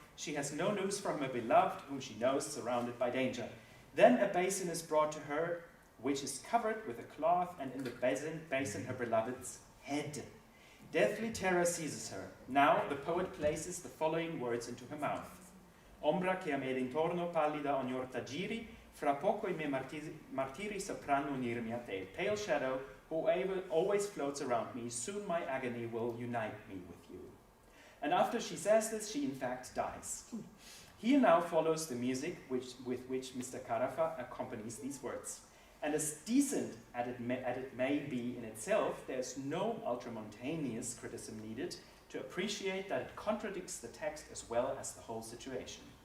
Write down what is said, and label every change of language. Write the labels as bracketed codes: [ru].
[en] She has no news from her beloved, whom she knows surrounded by danger. Then a basin is brought to her, which is covered with a cloth, and in the basin her beloved's head. Deathly terror seizes her. Now the poet places the following words into her mouth. [it] Ombra che a me d'intorno pallida ogni orta giri, fra poco I miei martiri sapranno unirmi a te. [en] Pale shadow, who always floats around me, soon my agony will unite me with you. And after she says this, she in fact dies. Here now follows the music with which Mr. Carafa accompanies these words. And as decent as it may be in itself, there's no ultramontaneous criticism needed to appreciate that it contradicts the text as well as the whole situation.